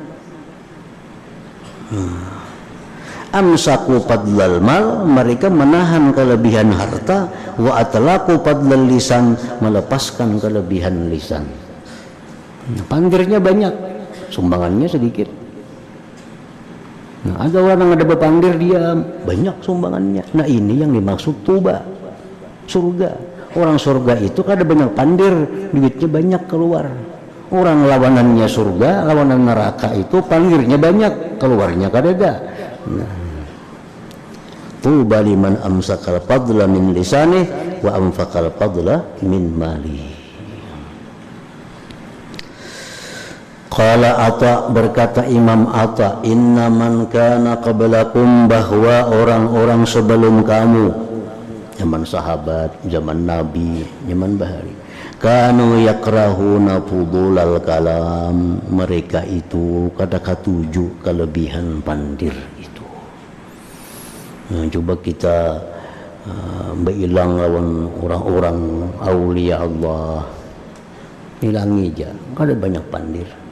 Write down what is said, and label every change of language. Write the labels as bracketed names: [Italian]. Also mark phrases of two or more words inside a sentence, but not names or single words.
[Arabic] أمسكوا فضل المال, [Indonesian] mereka menahan kelebihan harta, [Arabic] وأطلقوا فضل اللسان, [Indonesian] melepaskan kelebihan lisan. [Banjar] Pandirnya banyak, sumbangannya sedikit. Nah, ada orang ada berpandir, dia banyak sumbangannya. [Indonesian] Nah, ini yang dimaksud tuba, surga. [Banjar] Orang surga itu kada banyak pandir, duitnya banyak keluar. Orang lawanannya surga, lawanan neraka itu pandirnya banyak, keluarnya kada ada. Nah, [Arabic] طوبى لمن أمسك الفضل من لسانه وأنفق الفضل من ماله. قال عطاء, [Indonesian] berkata Imam Atha, [Arabic] إن من كان قبلكم, [Indonesian] bahwa orang-orang sebelum kamu, zaman sahabat, zaman Nabi, zaman bahari, [Arabic] كانوا يكرهون فضول الكلام, [Indonesian] mereka itu [Banjar] kada katuju kelebihan pandir itu. Nah, coba kita berilang lawan orang-orang aulia Allah, hilangi aja, kada banyak pandir.